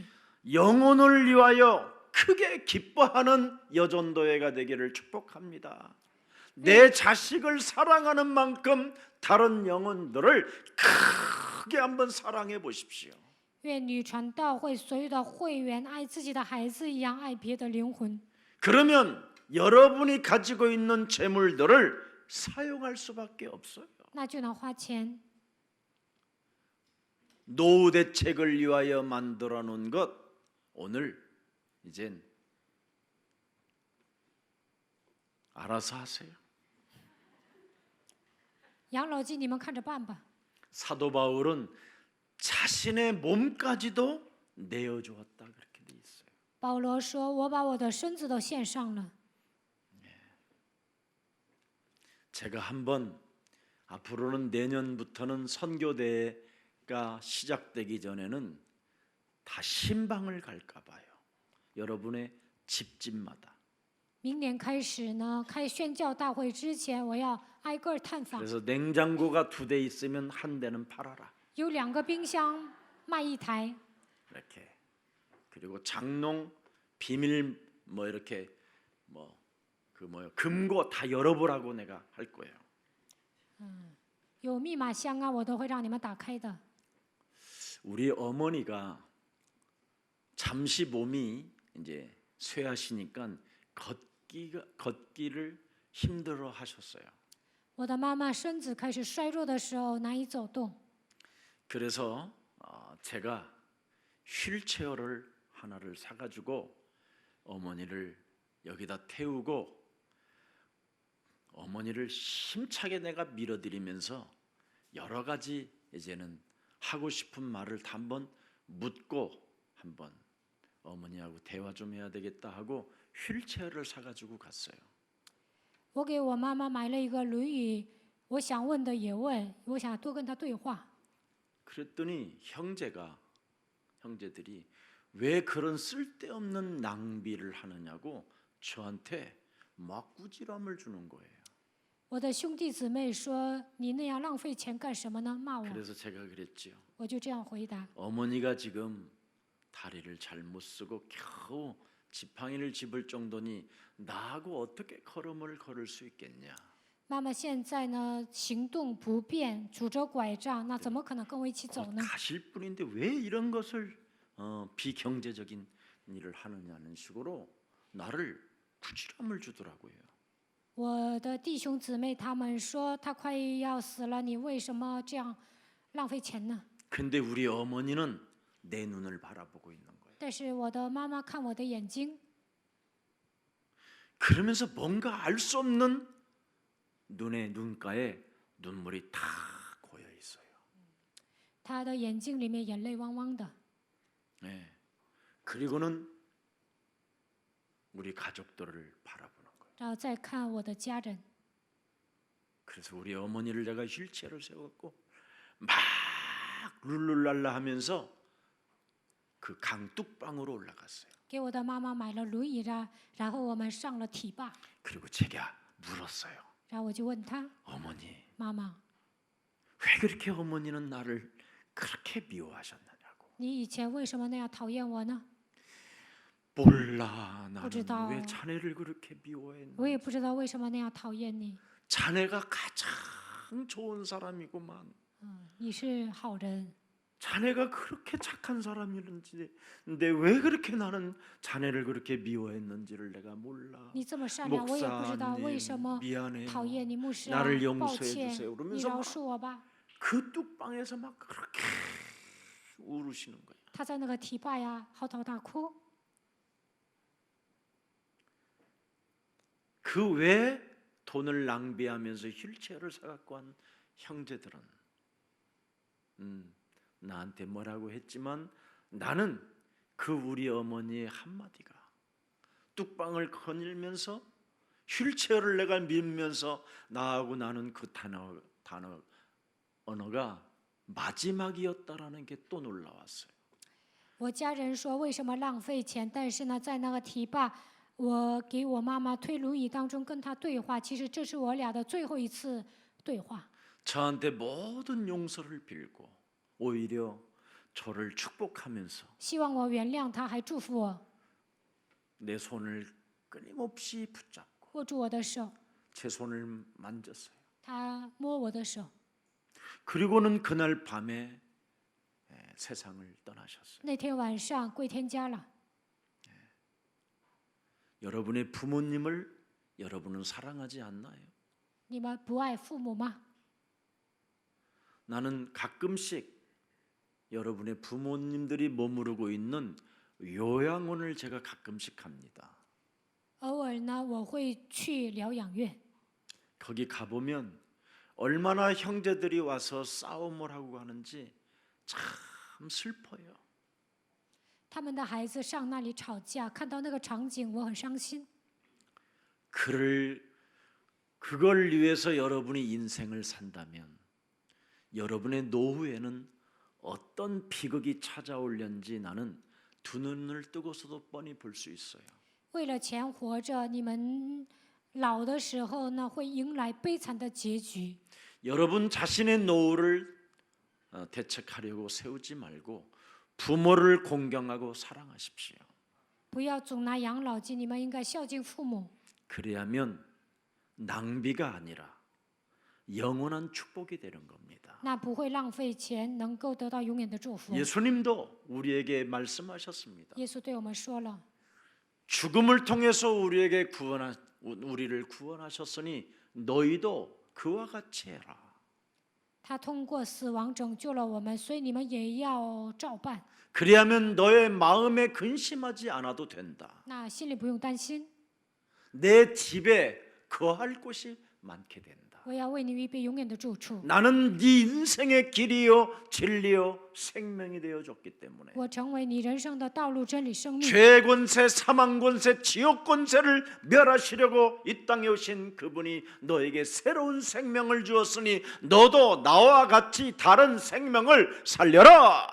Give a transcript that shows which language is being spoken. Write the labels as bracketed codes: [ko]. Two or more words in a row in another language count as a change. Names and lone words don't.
[ko] 영혼을 위하여 크게 기뻐하는 여전도회가 되기를 축복합니다. 내 자식을 사랑하는 만큼 다른 영혼들을 크게 한번 사랑해 보십시오. [zh] 愿女传道会所有的会员爱自己的孩子一样爱别的灵魂， [ko] 그러면 여러분이 가지고 있는 재물들을 사용할 수밖에 없어요. [zh] 那就能花钱。 [ko] 노후 대책을 위하여 만들어 놓은 것 오늘 이젠 알아서 하세요. [zh] 养老金你们看着办吧。 [ko] 사도 바울은 자신의 몸까지도 내어주었다 그렇게 돼 있어요. [zh] 保罗说：“我把我的身子都献上了。 [ko] 제가 한번 앞으로는 내년부터는 선교대회가 시작되기 전에는 다 신방을 갈까 봐요. 여러분의 집집마다. [zh] 明年开始呢，开宣教大会之前，我要挨个探访。 [ko] 그래서 냉장고가 2대 있으면 한 대는 팔아라. [zh] 有2个冰箱卖1台， [ko] 이렇게. 그리고 장롱 비밀 뭐 이렇게 금고 다 열어보라고 내가 할 거예요. [zh] 有密码箱啊，我都会让你们打开的。 [ko] 우리 어머니가 잠시 몸이 이제 쇠하시니까 걷기를 힘들어 하셨어요. [zh] 我的妈妈身子开始衰弱的时候难以走动， [ko] 그래서 제가 휠체어를 하나를 사가지고 어머니를 여기다 태우고 어머니를 힘차게 내가 밀어드리면서 여러 가지 이제는 하고 싶은 말을 다 한번 묻고 한번 어머니하고 대화 좀 해야 되겠다 하고 휠체어를 사가지고 갔어요. [zh] 我给我妈妈买了一个轮椅，我想问的也问，我想多跟她对话。 [ko] 그랬더니 형제들이 왜 그런 쓸데없는 낭비를 하느냐고 저한테 막 꾸지람을 주는 거예요. [zh] 我的兄弟姊妹说：“你那样浪费钱干什么呢？” 骂我， [ko] 그래서 제가 그랬지요. [zh] 我就这样回答。 [ko] 어머니가 지금 다리를 잘 못 쓰고 겨우 지팡이를 집을 정도니 나하고 어떻게 걸음을 걸을 수 있겠냐. [zh] 妈妈现在呢行动不便，拄着拐杖，那怎么可能跟我一起走 [ko] 곧 [zh] 呢？ [ko] 가실 분인데 왜 이런 것을 비경제적인 일을 하느냐는 식으로 나를 부지람을 주더라고요. [zh] 我的弟兄姊妹他们说他快要死了，你为什么这样浪费钱呢？ [ko] 근데 우리 어머니는 내 눈을 바라보고 있는 거예요. [zh] 但是我的妈妈看我的眼睛， [ko] 그러면서 뭔가 알 수 없는 눈의 눈가에 눈물이 다 고여 있어요. [zh] 她的眼睛里面眼泪汪汪的。 [ko] 네. 그리고는 우리 가족들을 바라보는 거예요. [zh] 然后再看我的家人。 [ko] 그래서 우리 어머니를 내가 휠체어를 세웠고 막 룰루랄라 하면서 그 강 뚝방으로 올라갔어요. [zh] 给我的妈妈买了轮椅啊，然后我们上了堤坝， [ko] 그리고 제가 물었어요. [zh] 然后我就问她 [ko] 어머니, [zh] 妈妈， [ko] 왜 그렇게 어머니는 나를 그렇게 미워하셨느냐고. [zh] 你以前为什么那样讨厌我呢？ [ko] 몰라, 나는 [zh] 不知道。 [ko] 왜 자네를 그렇게 미워했나. [zh] 我也不知道为什么那样讨厌你。 [ko] 자네가 가장 좋은 사람이구만. [zh] 你是好人， [ko] 자네가 그렇게 착한 사람이는지, 근데 왜 그렇게 나는 자네를 그렇게 미워했는지를 내가 몰라. [zh] 你这么善良，我也不知道为什 [ko] 목사님 [zh] 么 [ko] 미안해요. [zh] 讨厌你，牧师啊 [ko] 나를 ， [zh] 抱 [ko] 용서해 [zh] 歉， [ko] 주세요. [zh] 你 [ko] 그러면서 [zh] 饶 [ko] 막 [zh] 恕我吧。 [ko] 그 뚝방에서 막 그렇게 울으시는 거예요. [zh] 他在那个堤坝呀嚎啕大哭。 [ko] 그 외에 돈을 낭비하면서 휠체어를 사갖고 한 형제들은 나한테 뭐라고 했지만 나는 그 우리 어머니의 한마디가 뚝방을 거닐면서 휠체어를 내가 밀면서 나하고 나는 그 언어가 마지막이었다라는 게 또 놀라웠어요. [zh] 我家人说为什么浪费钱，但是呢，在那个堤坝，我给我妈妈推轮椅当中跟她对话，其实这是我俩的最后一次对话。 [ko] 저한테 모든 용서를 빌고 오히려 저를 축복하면서 [zh] 希望我原谅她，还祝福我， [ko] 내 손을 끊임없이 붙잡고 [zh] 握住我的手， [ko] 제 손을 만졌어요. [zh] 她摸我的手。 [ko] 그리고는 그날 밤에 세상을 떠나셨어요. [zh] 那天晚上归天家了。 [ko] 여러분의 부모님을 여러분은 사랑하지 않나요? [zh] 你们不爱父母吗？ [ko] 나는 가끔씩 여러분의 부모님들이 머무르고 있는 요양원을 제가 가끔씩 갑니다. [zh] 偶尔呢，我会去疗养院。 [ko] 거기 가보면 얼마나 형제들이 와서 싸움을 하고 하는지 참 슬퍼요. [zh] 他们的孩子上那里吵架，看到那个场景，我很伤心。 [ko] 그걸 위해서 여러분이 인생을 산다면 여러분의 노후에는 어떤 비극이 찾아올련지 나는 두 눈을 뜨고서도 뻔히 볼 수 있어요. [zh] 为了钱活着，你们老的时候呢，会迎来悲惨的结局。 [ko] 여러분 자신의 노후를 대책하려고 세우지 말고 부모를 공경하고 사랑하십시오. [zh] 不要总拿养老金，你们应该孝敬父母。 [ko] 그래야면 낭비가 아니라 영원한 축복이 되는 겁니다. [zh] 那不会浪费钱，能够得到永远的祝福。 [ko] 예수님도 우리에게 말씀하셨습니다. [zh] 耶稣对我们说了， [ko] 죽음을 통해서 우리를 구원하셨으니 너희도 그와 같이 해라. [zh] 他通过死亡拯救了我们，所以你们也要照办。 [ko] 그리하면 너의 마음에 근심하지 않아도 된다. [zh] 那心里不用担心， [ko] 내 집에 거할 곳이 많게 된다. [zh] 我要为你预备永远的住处。 [ko] 나는 네 인생의 길이요 진리요 생명이 되어 줬기 때문에 [zh] 我成为你人生的道路、真理、生命。 [ko] 죄 권세, 사망 권세, 지옥 권세를 멸하시려고 이 땅에 오신 그분이 너에게 새로운 생명을 주었으니 너도 나와 같이 다른 생명을 살려라.